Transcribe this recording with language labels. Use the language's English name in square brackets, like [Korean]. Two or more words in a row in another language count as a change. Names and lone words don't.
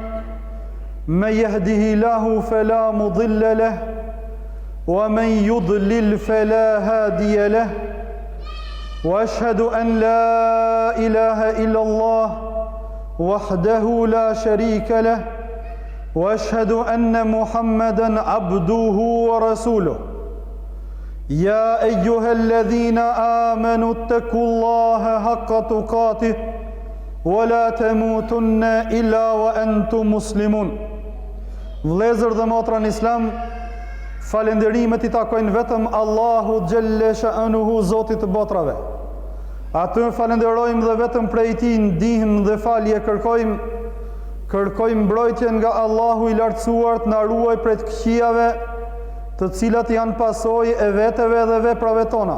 [Arabic] من يهده الله فلا مضل له ومن يضلل فلا هادي له وأشهد أن لا إله إلا الله وحده لا شريك له وأشهد أن محمدا عبده ورسوله. يا أيها الذين آمنوا اتقوا الله حق تقاته ولا تموتن إلا وأنتم مسلمون. [Albanian] Vëllezër dhe motra në Islam, falenderimet I takojnë vetëm Allahu [Arabic] جل شأنه, [Albanian] Zotit të botrave. Atë falenderojmë dhe vetëm prej Tij ndihmë dhe falje kërkojmë mbrojtje nga Allahu I lartësuar të na ruaj prej të këqijave, të cilat janë pasojë e veteve dhe veprave tona.